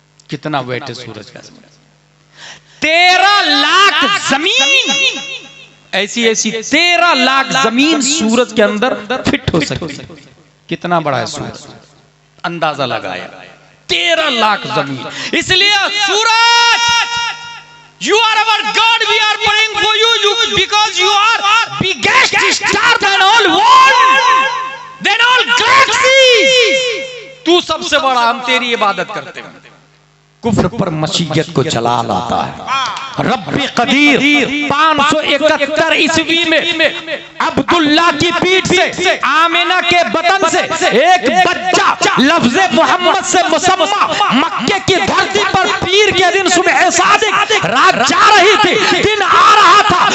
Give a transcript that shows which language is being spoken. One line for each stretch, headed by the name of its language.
Hindi: कितना वेट है सूरज का? 13 लाख जमीन, ऐसी ऐसी 13 लाख जमीन सूरज के अंदर फिट हो सकती है। कितना बड़ा है सूरज, अंदाजा लगाया। 13 लाख जमीन। इसलिए सूरज,
English: you are our God, we are praying for you, because you are biggest star than all world, than all galaxies।
Hindi: तू सबसे बड़ा, हम तेरी इबादत करते हैं। कुफ्र पर मसीयत को जला लाता है। रब्बे कदीर 571 ईस्वी में अब्दुल्ला की पीठ से, आमिना के बतन से एक बच्चा लफ्ज़ मोहम्मद से मुसम्मा मक्के की धरती पर पीर के दिन सुबह सादिक, रात जा रही थी, दिन आ रहा था।